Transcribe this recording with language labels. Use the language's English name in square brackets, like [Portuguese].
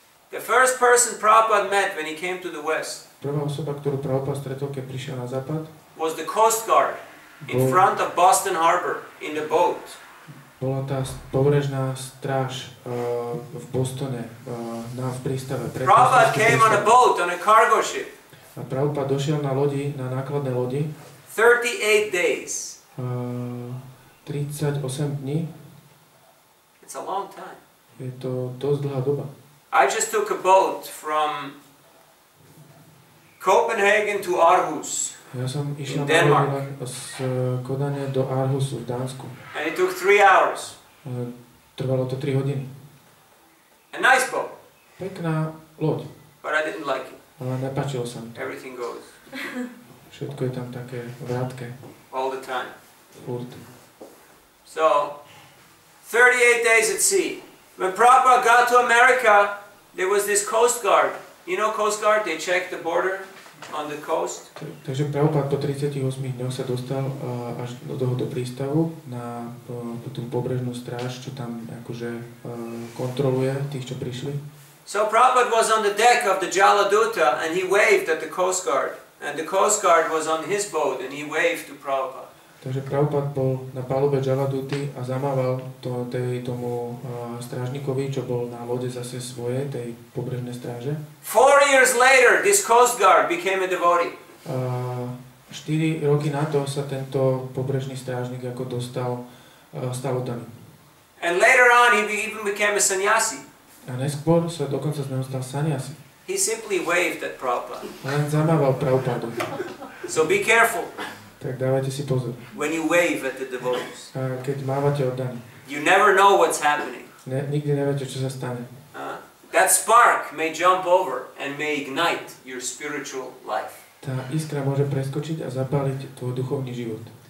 [English] The first person Prabhupada met when he came to the West [Slovak] Prvá osoba, ktorú Prabhupada stretol, keď prišiel na západ, [English] was the Coast Guard in front of Boston Harbor in the boat. [Slovak] bola tá pobrežná stráž v Bostone, v prístave. [English] Prabhupada came on a boat, on a cargo ship. [Slovak] A Prabhupada došiel na lodi, na nákladné lodi. [English] 38 days. [Slovak] 38 dní. [English] It's a long time. [Slovak] Je to dosť dlhá doba. [English] I just took a boat from Copenhagen to Aarhus. [Slovak] Ja som išiel [English] In Denmark. [Slovak] len z Kodane do Aarhusu v Dánsku. [English] And it took 3 hours. [Slovak] Trvalo to 3 hodiny. [English] A nice boat, [Slovak] Pekná loď, [English] but I didn't like it. [Slovak] ale nepáčilo sa mi. [English] Everything goes [Slovak] Všetko je tam také vrátke, [English] all the time. [Slovak] furt. [English] So, 38 days at sea. When Prabhupada got to America, there was this Coast Guard. You know Coast Guard? They check the border on the coast. [Slovak] Takže Prabhupada po 38 dňoch sa dostal až do tohoto prístavu na tú pobrežnú stráž, čo tam akože kontroluje tých, čo prišli. [English] So Prabhupada was on the deck of the Jaladuta and he waved at the Coast Guard. And the Coast Guard was on his boat and he waved to Prabhupada. [Slovak] Takže Prabhupada bol na palube Jaladuty a zamával tomu strážnikovi, čo bol na lode zase svojej, tej pobrežnej stráže. [English] 4 years later, this Coast Guard became a devotee. [Slovak] 4 roky na to sa tento pobrežný strážnik ako stal oddaný. [English] And later on, he even became a sannyasi. [Slovak] A neskôr sa dokonca z neho stal sannyasi. [English] He simply waved at Prabhupada. [Slovak] Len zamával Prabhupádu. [English] So be careful [Slovak] Tak dávajte si pozor. [English] when you wave at the devotees. [Slovak] Keď mávate oddaní. [English] You never know what's happening. [Slovak] Nikdy neviete, čo sa stane. [English] That spark may jump over and may ignite your spiritual life. [Slovak] Tá iskra môže preskočiť a zapáliť tvoj duchovný život.